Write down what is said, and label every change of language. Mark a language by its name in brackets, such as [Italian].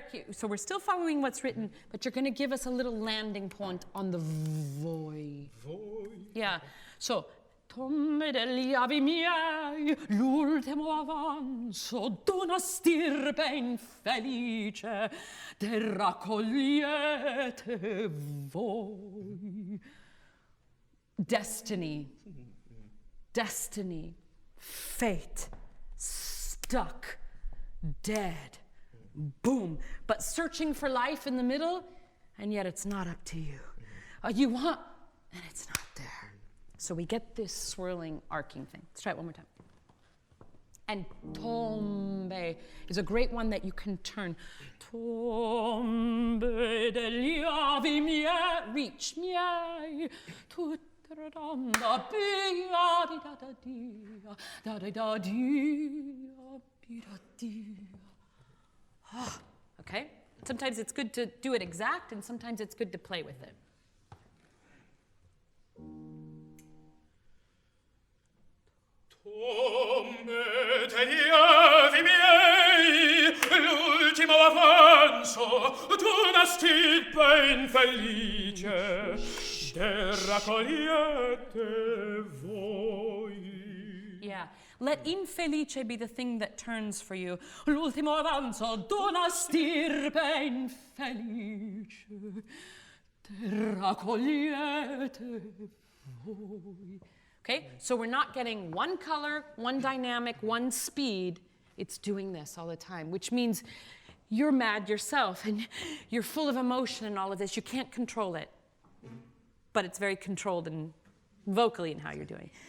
[English] So we're still following what's written, but you're going to give us a little landing point on the voi. [Italian] Voi. [English] Yeah. [Italian] So, tombe degli avi miei, l'ultimo avanzo d'una stirpe infelice, te raccogliete voi. [English] Destiny, fate, stuck, dead. Boom. But searching for life in the middle, and yet it's not up to you. You want, and it's not there. So we get this swirling, arcing thing. Let's try it one more time. And tombe is a great one that you can turn. [Italian] Tombe degli avi miei, reach miei, tutradanda pia di da da dia, da da da dia, da dia. [English] Okay? Sometimes it's good to do it exact, and sometimes it's good to play with it. [Italian] Tombe degli avi miei, l'ultimo avanzo d'una stirpe infelice, te raccogliete voi. [English] Yeah. Let infelice be the thing that turns for you. [Italian] L'ultimo avanzo d'una stirpe infelice, te raccogliete voi. [English] Okay, so we're not getting one color, one dynamic, one speed. It's doing this all the time, which means you're mad yourself and you're full of emotion and all of this. You can't control it, but it's very controlled and vocally in how you're doing.